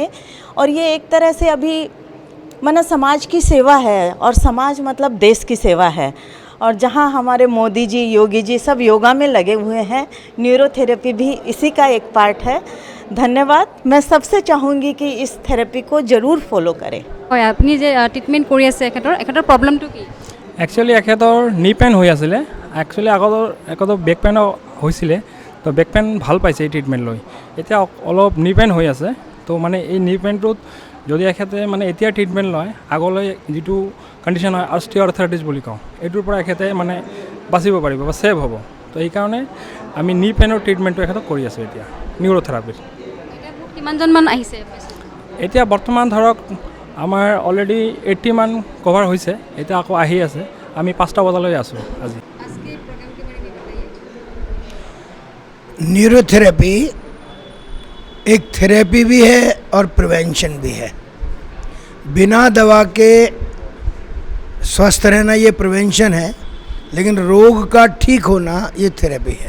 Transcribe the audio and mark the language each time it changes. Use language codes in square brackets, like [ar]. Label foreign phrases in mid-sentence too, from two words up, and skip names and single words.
[hi] और ये एक तरह से अभी माना समाज की सेवा है, और समाज मतलब देश की सेवा है, और जहाँ हमारे मोदी जी, योगी जी सब योगा में लगे हुए हैं, न्यूरोथेरेपी भी इसी का एक पार्ट है। धन्यवाद। मैं सबसे चाहूँगी कि इस थेरेपी को ज़रूर फॉलो करें। [as] হয়, আপুনি যে ট্ৰিটমেণ্ট কৰি আছে এখেতৰ প্ৰব্লেমটো কি? একচুৱেলি এখেতৰ [en] knee pain [as] হৈ আছিলে। একচুৱেলি আগতো [en] back painও [as] হৈছিলে, তো [en] back pain [as] ভাল পাইছে এই ট্ৰিটমেণ্ট লৈ। এতিয়া অলপ [en] knee pain [as] হৈ আছে, তো মানে এই [en] knee painটোত [as] যদি এখেতে মানে এতিয়া ট্ৰিটমেণ্ট লয়, আগলৈ যিটো কণ্ডিশ্যন হয় অস্টিঅ'আৰ্থৰাইটিছ বুলি কওঁ, এইটোৰ পৰা এখেতে মানে বাচিব পাৰিব বা ছেভ হ'ব। তো এইকাৰণে আমি [en] knee painৰ [as] ট্ৰিটমেণ্টটো এখেতক কৰি আছোঁ এতিয়া নিউৰোথেৰাপিৰ। কিমানজনমান আহিছে? এতিয়া বৰ্তমান ধৰক আমাৰ অলৰেডি 80 মান কভাৰ হৈছে, এতিয়া আকৌ আহি আছে। আমি 5টা বজালৈ আছোঁ আজি। [hi] न्यूरोथेरेपी एक थेरेपी भी है और प्रिवेंशन भी है। बिना दवा के स्वस्थ रहना ये प्रिवेंशन है, लेकिन रोग का ठीक होना ये थेरेपी है।